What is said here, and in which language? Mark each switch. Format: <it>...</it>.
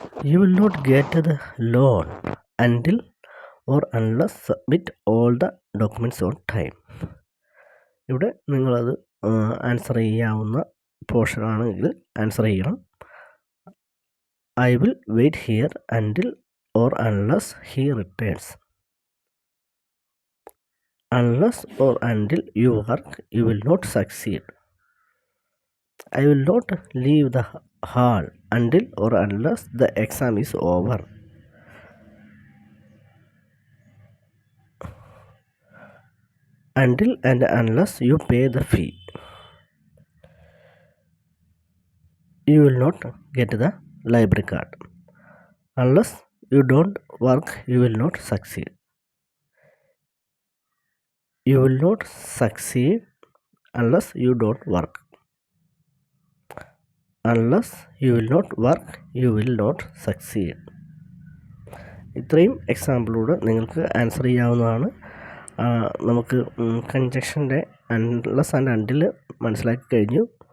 <en>You will not get the loan until or unless submit all the documents on time.</en> <ml>ഇവിടെ നിങ്ങളത് answer ചെയ്യാവുന്ന portion ആണെങ്കിൽ answer ചെയ്യണം.</ml> <en>I will wait here until or unless he returns. Unless or until you work you will not succeed. I will not leave the hall until or unless the exam is over. Until and unless you pay the fee, you will not get the library card. Unless you don't work, you will not succeed. You will not succeed unless you don't work. Unless you will not work, you will not succeed.</en> <ml>ഇത്രയും എക്സാമ്പിളൂടെ നിങ്ങൾക്ക് answer ചെയ്യാവുന്നതാണ്. നമുക്ക് കൺജക്ഷൻ്റെ unless and അൻറ്റിൽ മനസ്സിലാക്കി കഴിഞ്ഞു.</ml>